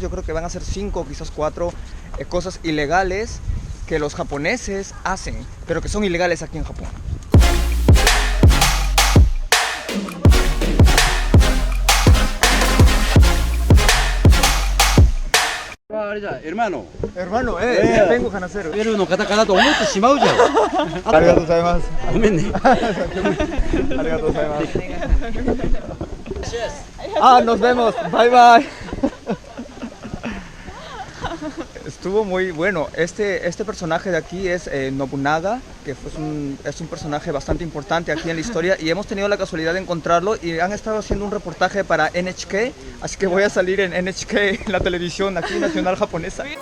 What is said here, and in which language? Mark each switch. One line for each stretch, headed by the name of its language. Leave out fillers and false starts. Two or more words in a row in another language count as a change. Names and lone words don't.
Spanish: Yo creo que van a ser 5 o quizás 4 cosas ilegales que los japoneses hacen, pero que son ilegales aquí en Japón. Hermano, Hermano, vengo Hanacero.
Japanese: ペルーの方かなと思ってしまうじゃん。ありがとうございます。ごめんね。ありがとうございます。
Spanish: Ah, nos vemos.
English: Bye bye.
Spanish: Estuvo muy bueno. Este personaje de aquí es Nobunaga, que es un personaje bastante importante aquí en la historia y hemos tenido la casualidad de encontrarlo y han estado haciendo un reportaje para NHK, así que voy a salir en NHK, en la televisión aquí nacional japonesa.